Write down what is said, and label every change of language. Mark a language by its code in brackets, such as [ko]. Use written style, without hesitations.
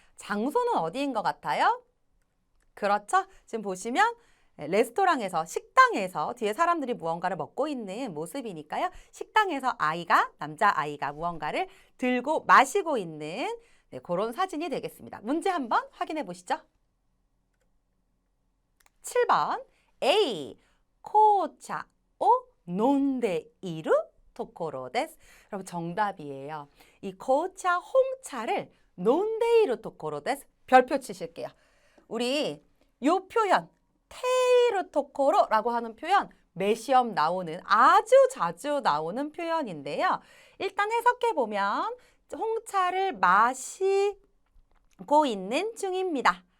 [ko] 장소는 어디인 것 같아요? 그렇죠? 지금 보시면 레스토랑에서, 식당에서 뒤에 사람들이 무언가를 먹고 있는 모습이니까요. 식당에서 남자아이가 무언가를 들고 마시고 있는 그런 사진이 되겠습니다. 문제 한번 확인해 보시죠. [ja] 7번 A, 紅茶を飲んでいるところです. [ko] 여러분 정답이에요. [ja] 이紅茶, 홍차를 飲んでいるところです. [ko] 별표 치실게요. 우리 요 표현 테이르 토코로라고 하는 표현 매 시험 나오는 아주 자주 나오는 표현인데요. 일단 해석해 보면 홍차를 마시고 있는 중입니다.